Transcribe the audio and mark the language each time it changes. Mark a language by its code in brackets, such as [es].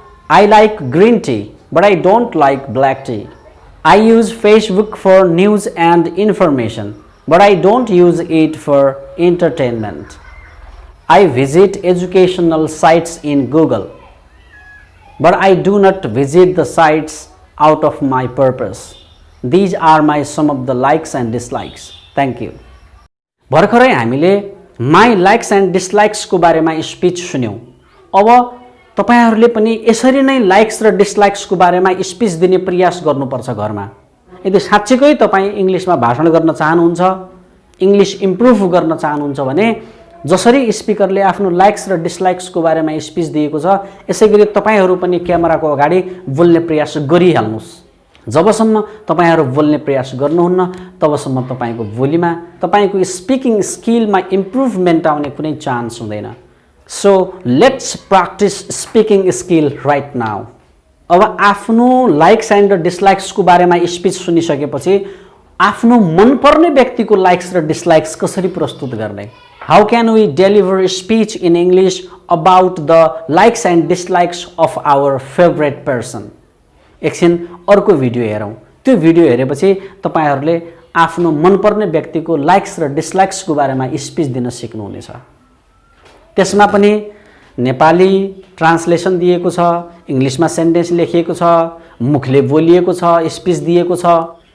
[en] I like green tea but I don't like black tea. I use Facebook for news and information but I don't use it for entertainment. I visit educational sites in Google but I do not visit the sites out of my purpose. These are my some of the likes and dislikes. Thank you. [ne] भर्खरै हामीले my likes and डिसलाइक्सको बारेमा speech सुन्यौँ। अब तपाईहरूले पनि यसरी नै likes र डिसलाइक्सको बारेमा स्पिच दिने प्रयास गर्नुपर्छ घरमा। यदि साँच्चैकै तपाईँ इङ्ग्लिसमा भाषण गर्न चाहनुहुन्छ, इङ्ग्लिस इम्प्रुभ गर्न चाहनुहुन्छ भने जसरी स्पिकरले आफ्नो लाइक्स र डिसलाइक्सको बारेमा स्पिच दिएको छ यसैगरी तपाईहरू पनि क्यामेराको अगाडि बोल्ने प्रयास गरिहाल्नुहोस्। जबसम्म तपाईहरू बोल्ने प्रयास गर्नुहुन्न तबसम्म तपाईको बोलीमा, तपाईको स्पिकिङ स्किलमा इम्प्रुभमेन्ट आउने कुनै चान्स हुँदैन। [en] So let's practise speaking skill right now. [ne] अब आफ्नो लाइक्स एन्ड डिसलाइक्सको बारेमा स्पिच सुनिसकेपछि आफ्नो मनपर्ने व्यक्तिको लाइक्स र डिसलाइक्स कसरी प्रस्तुत गर्ने? [en] How can we deliver speech in English about the likes and dislikes of our favorite person? [ne] एकछिन अर्को भिडियो हेरौँ। त्यो भिडियो हेरेपछि तपाईहरूले आफ्नो मनपर्ने व्यक्तिको लाइक्स र डिसलाइक्सको बारेमा स्पिच दिन सिक्नुहुनेछ। त्यसमा पनि नेपाली ट्रान्सलेसन दिएको छ, इङ्ग्लिसमा सेन्टेन्स लेखिएको छ, मुखले बोलिएको छ, स्पिच दिएको छ।